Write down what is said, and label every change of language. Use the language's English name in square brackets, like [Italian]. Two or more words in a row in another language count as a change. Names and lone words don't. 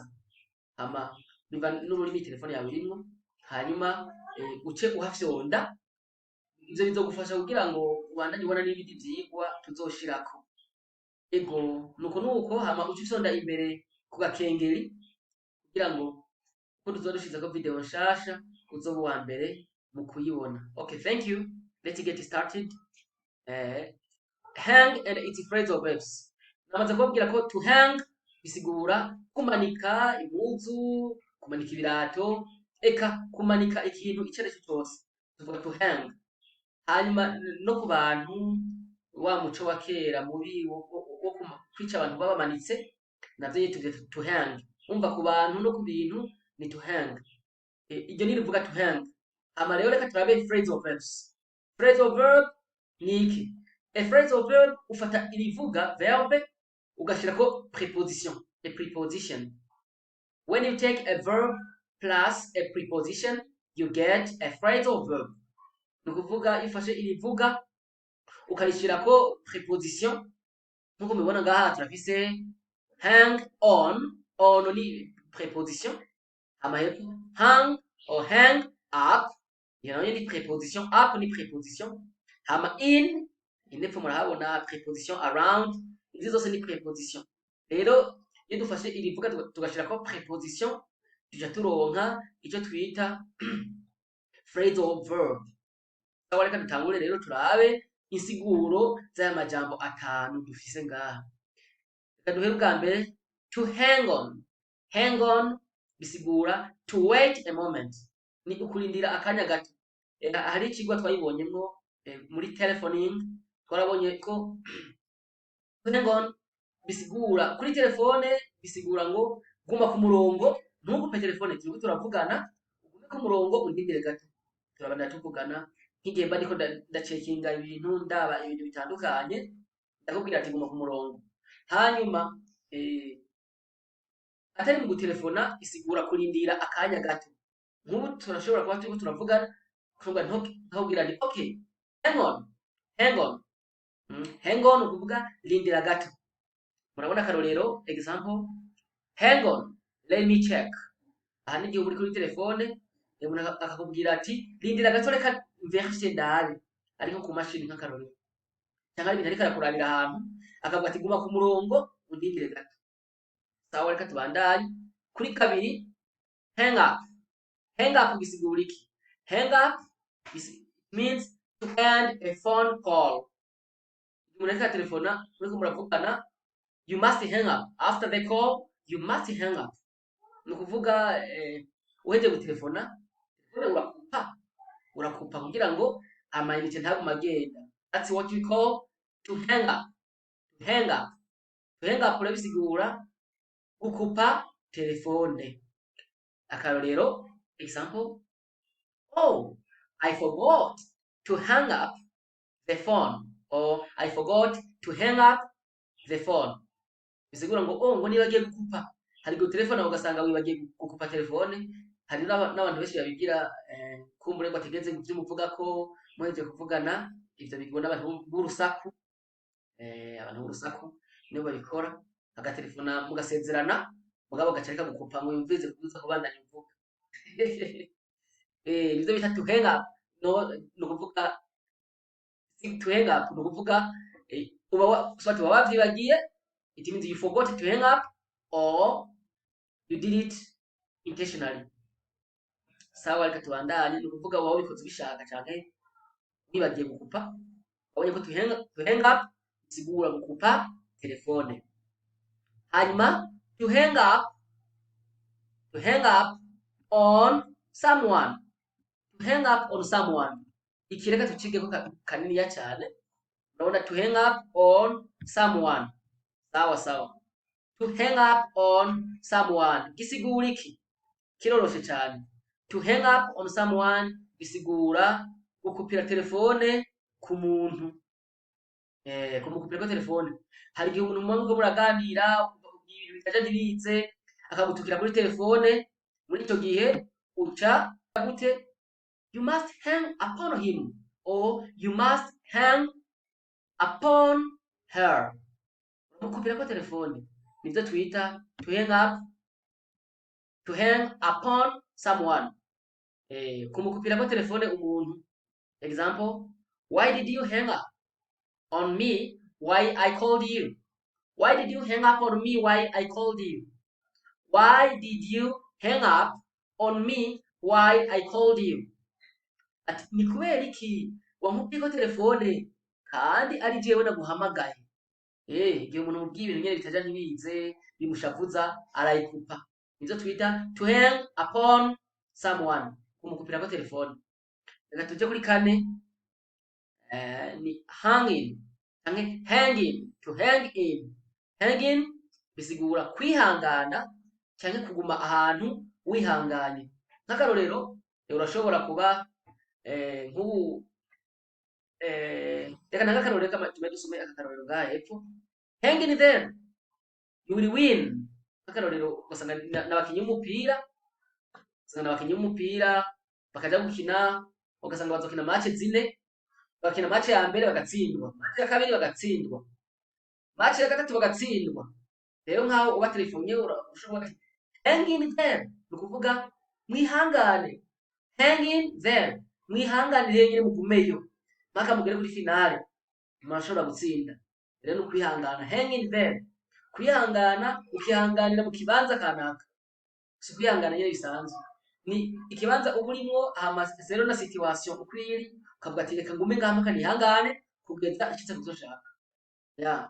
[Rundi] Hama biva n'ururimi telefone yawe irimwo, hanyuma uce uhafyonda. Ivyo bizogufasha kugira ngo ubandanye ubona n'ibindi vyigwa tuzoshirako. Ego nuko hama uce ufyonda imbere ku gakengeri kugira ngo ko tuzodushizako video nshasha uzoba uwa mbere mu kuyibona. [English] Okay, thank you. Let's get started. Hang and its phrasal verbs. [Rundi] Namaze kubabwira ko [English] to hang [Rundi] bisigura kumanika impuzu, kumanika ibirato, eka kumanika ikintu ico ari cyo cose, tuvuga [English] to hang. [Rundi] Hanyuma no ku bantu, wa muco wa kera mubi wo kwica abantu babamanitse, navyo tuvyita [English] to hang. [Rundi] Umva ku bantu no ku bintu ni [English] to hang. [Rundi] Iryo ni rivuga [English] to hang. [Rundi] Hama rero reka turabe [English] phrasal verbs. Phrasal verb [Rundi] ni iki? [English] A phrasal verb [Rundi] ufata irivuga verbe ugashirako [English] preposition, a preposition. When you take a verb plus a preposition, you get a phrasal verb. [Rundi] Ni ukuvuga iyo ufashe irivuga ukarishirako preposition, nkuko mubibona ngaha turafise [English] hang on. [Rundi] On ni preposition. Hama hepfo [English] hang or hang up, [Rundi] iyo nayo ni preposition. Up ni preposition. Hama in hepfo murahabona [English] preposition around. [Rundi] Izi zose ni preposition. Rero iyo dufashe irivuga tugashirako preposition, tuja turonka ico twita phrasal verb. Sawa, reka dutangure rero turabe insiguro z'aya majambo atanu dufise ngaha. Reka duhere ubwa mbere [English] to hang on. Hang on bisigura to wait a moment, [Rundi] ni ukurindira akanya gato. Hari ikigwa twayibonyemwo muri telephoning, twarabonye ko [English] to hang on [Rundi] bisigura kuri telefone, bisigura ngo guma ku murongo, ntugupe telefone, turiko turavugana, ugume ku murongo undindire gato. Turabana tuvugana nk'igihe mba ndiko ndacekinga ibintu, ndaba ibintu bitandukanye, ndakubwira ati guma ku murongo. Hanyuma atari mu gutelefona isigura kurindira akanya gato. Nk'ubu turashobora kuba turiko turavugana, kuvuga nkakubwira nti [English] okay, hang on, hang on. Hang on [Rundi] ukuvuga rindira gato. Murabona akarorero, [English] example, hang on, let me check. [Rundi] Aha ni igihe uri kuri telefone, umuntu akakubwira ati rindira gato reka verifye ndabe, ariko ku mashini nk'akarorero. Canke ibintu ariko arakurabira ahantu, akavuga ati guma ku murongo undindire gato. Sawa, reka tubandanye. Kuri kabiri, [English] hang up. Hang up [Rundi] bisigura iki? [English] Hang up means to end a phone call. [Rundi] Umuntu ariko telefona, muriko muravugana, [English] you must hang up. After the call, you must hang up. [Rundi] Ni ukuvuga uhejeje gutelefona, urakupa kugira ngo amayinite ntaguma agenda. [English] That's what we call to hang up. To hang up. To hang up [Rundi] rero bisigura gukupa telefone. Akarorero, [English] example, oh, I forgot to hang up the phone, or I forgot to hang up the phone. [Rundi] Bisigura ngo ngo nibagiye gukupa. Hari go telefone ugasanga wibagiye gukupa telefone. Hari n'abantu benshi babigira kumbure ngo ategeze ivyo muvuga ko muhejeje kuvugana, ivyo bigwa n'abantu b'urusaku, abantu b'urusaku nibo babikora, agatelefona mugasezerana mugabo gaca areka gukupa ngo yumvirize kubuza kubandanya uvuga. Nivyo bita [English] to hang up, [Rundi] no kuvuga [English] to hang up, [Rundi] no kuvuga uba wavyibagiye, [English] it means you forgot to hang up or you did it intentionally. [Rundi] Sawa, reka tubandanye, no kuvuga uba wabikoze ubishaka canke wibagiye gukupa. Wabonye ko [English] to hang up [Rundi] bisigura gukupa telefone. [English] Hanyuma to hang up on someone. To hang up on someone. [Rundi] Iki reka tucigeko kaniniya cyane. [English] Urabona to hang up on someone. Sawa. To hang up on someone [Rundi] gisigura iki? Kiroroshe cyane. [English] To hang up on someone [Rundi] bisigura gukupira telefone ku muntu. Kumukupira ko telefone. Hari igihe umuntu mumwe muraganira ibintu bitaje ntibize akagutukira kuri telefone, muri icyo gihe uca gute? [English] You must hang upon him or you must hang upon her. [Rundi] Mukupira ko telefone nivyo twita [English] to hang upon someone. [Rundi] Kumukupira ko telefone umuntu. [English] Example, why did you hang up on me while I called you? Why did you hang up on me while I called you? Why did you hang up on me while I called you? [Rundi] Ati ni kubera iki wankubye ko telefone kandi ari jewe naguhamagaye? Igihe umuntu mubwiye ibintu nyene bitaja ntibize bimushavuza arayikupa. Nivyo twita [English] to hang upon someone, [Rundi] kumukupira ko telefone. Reka tuje kuri kane, ni hanging canke hanging, [English] to hang in. [Rundi] Hanging bisigura kwihangana canke kuguma ahantu wihanganye. Nk'akarorero urashobora kuba nk'ubu reka n'akarorero tume dusome akakarorero ngaha hepfo. [English] Hang in there, you will win. [Rundi] Nk'akarorero ugasanga n'abakinyi b'umupira bakaja gukina, ugasanga bazokina match zine, bakina match ya mbere bagatsindwa, match ya kabiri bagatsindwa, match ya gatatu bagatsindwa. Rero nkaho uba telefonye ushobora [English] hang in there, [Rundi] nukuvuga mwihangane. [English] Hang in there, [Rundi] mwihanganire nyine mugumeyo mpaka mugere kuri finale murashobora gutsinda. Rero nukwihangana, [English] hang in there, [Rundi] kwihangana ukihanganira mu kibanza kanaka. Si kwihangana nyine bisanzwe, ni ikibanza uburimwo zero na situation ukwiri ukavuga ati reka ngume ngaha mpaka nihangane kugeza icyo kuzoshaka.